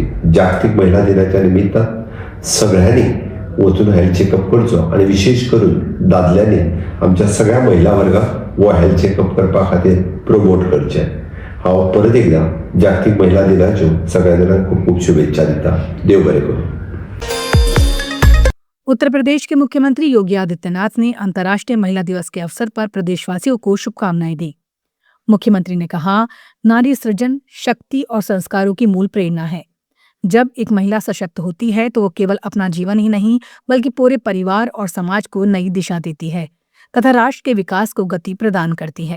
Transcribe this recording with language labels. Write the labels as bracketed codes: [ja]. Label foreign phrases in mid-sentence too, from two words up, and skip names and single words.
[kok] जागतिक महिला दिनाच्या निमित्तान सगळ्यांनी वचून [en] health checkup [kok] करचो आणि विशेष करून दादल्यांनी आमच्या सगळ्या महिला वर्गाक हो [en] health checkup [kok] करपा खातीर प्रमोट करचें। हांव परत एकदा जागतिक महिला दिनाच्यो सगळ्या जाणांक खूब खूब शुभेच्छा दिता। देव बरें करूं। [hi] उत्तर प्रदेश के मुख्यमंत्री योगी आदित्यनाथ ने अंतर्राष्ट्रीय महिला दिवस के अवसर पर प्रदेशवासियों को शुभकामनाएं दी। मुख्यमंत्री ने कहा, नारी सृजन, शक्ति और संस्कारों की मूल प्रेरणा है। जब एक महिला सशक्त होती है तो वो केवल अपना जीवन ही नहीं बल्कि पूरे परिवार और समाज को नई दिशा देती है तथा राष्ट्र के विकास को गति प्रदान करती है।